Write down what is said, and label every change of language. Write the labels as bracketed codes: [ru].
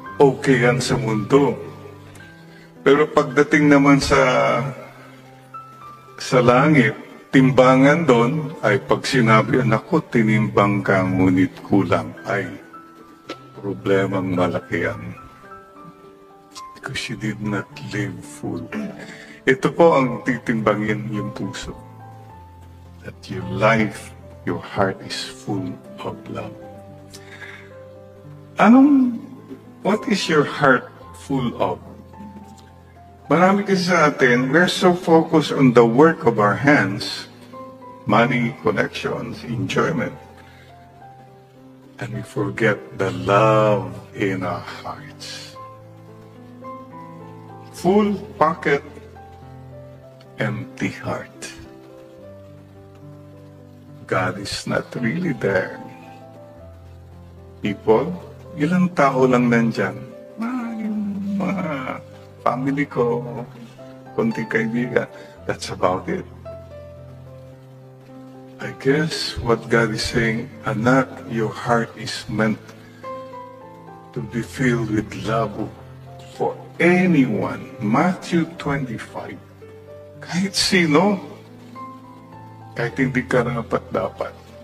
[tl] Okay yan sa mundo. Pero pagdating naman sa langit, timbangan doon ay pag sinabi, anak ko, tinimbang ka, ngunit kulang, ay problemang malaki yan. [en] Because you did not live full. [tl] Ito po ang titimbangin yung puso. [en] That your life, your heart is full of love. What is your heart full of? [tl] Marami kasi sa atin, [en] we're so focused on the work of our hands, money, connections, enjoyment, and we forget the love in our hearts. Full pocket, empty heart. God is not really there. People, [tl] ilang tao lang nandyan. Yung mga family ko, konting kaibigan. [en] That's about it. I guess what God is saying, anak, your heart is meant to be filled with love for anyone. [tl] Matthew 25. Kahit sino, kahit hindi karapat-dapat.